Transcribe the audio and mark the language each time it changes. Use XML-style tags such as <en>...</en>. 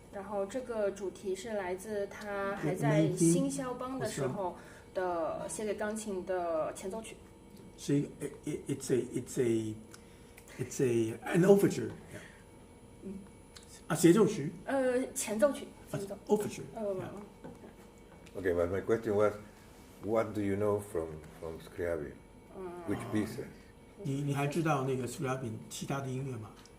<zh>然后这个主题是来自他还在新肖邦的时候的写给钢琴的前奏曲。是一个</zh> <en>it's an overture。</en> <zh>啊，协奏曲。前奏曲。前奏。</zh> <en>overture。 Okay, but my question was, what do you know from Scriabine? Which pieces?</en> <zh>你还知道那个 Scriabine 其他的音乐吗？</zh>